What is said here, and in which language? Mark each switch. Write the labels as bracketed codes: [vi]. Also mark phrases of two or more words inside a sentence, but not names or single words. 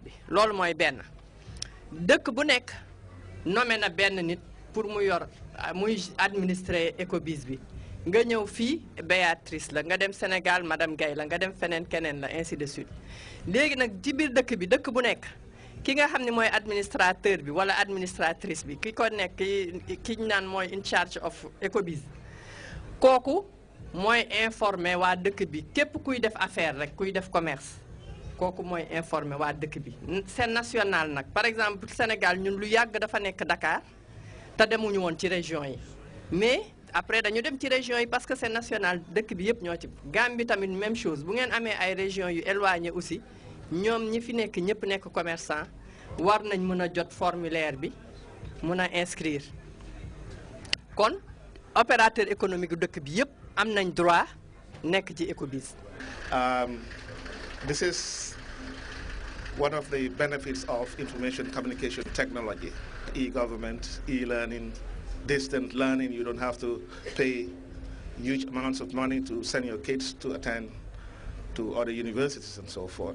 [wo] bi loolu mooy benn dëkk bu nekk nommé na benn nit pour mu yor muy administrer EcoBiz bi nga ñëw fii Béatrice la nga dem Sénégal madame Gaye la nga dem feneen keneen la [fr] ainsi de suite [wo] léegi nag ci biir dëkk bi dëkk bu nekk ki nga xam ne mooy administrateur bi wala administratrice bi ki ko nekk ki ñu naan mooy [en] in charge of [wo] EcoBiz kooku mooy informé waa dëkk bi képp kuy def affaire rek kuy def commerce kooku mooy informé waa dëkk bi [fr] c'est national [wo] nag [fr] par exemple [wo] Sénégal ñun lu yàgg dafa nekk Dakar te demuñu woon ci région yi [fr] mais après [wo] dañu dem ci région yi [fr] parce que c'est national [wo] dëkk bi yëpp ñoo ci Gambie tamit [fr] même chose [wo] bu ngeen amee ay régions yu [fr] éloigné aussi [wo] ñoom ñi fi nekk ñëpp nekk commerçant war nañ mën a jot formulaire bi mën a inscrire kon [fr] opérateur économique [wo] dëkk bi yëpp am nañ droit nekk ci EcoBiz. [en] This is one of the benefits of information communication technology. E-government, e-learning, distant learning. You don't have to pay huge amounts of money to send your kids to attend to other universities and so forth.